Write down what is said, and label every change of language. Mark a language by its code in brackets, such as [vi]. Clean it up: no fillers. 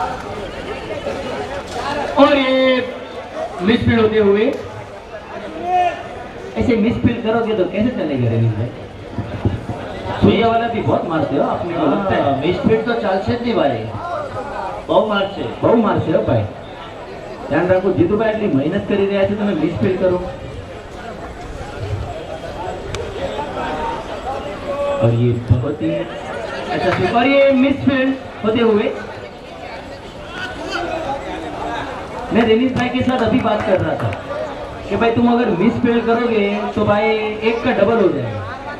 [hi] और ये मिसफील्ड होते हुए, ऐसे मिसफील्ड करोगे तो कैसे चलेगा रवीश भाई? सुइया वाला भी बहुत मारते हो अपने को लगता है. [gu] मिसफील्ड तो ચાલશે જ નહીં ભાઈ, બહુ મારશે હો ભાઈ. ધ્યાન રાખો, જીતુભાઈ એટલી મહેનત કરી રહ્યા છે, તમે મિસફીલ્ડ કરો. [hi] और ये बहुत ही अच्छा स्वीप, और ये मिसफील्ड होते हुए. मैं रेनीश भाई के साथ अभी बात कर रहा था कि भाई तुम अगर मिसफील्ड करोगे तो भाई एक का डबल हो जाएगा.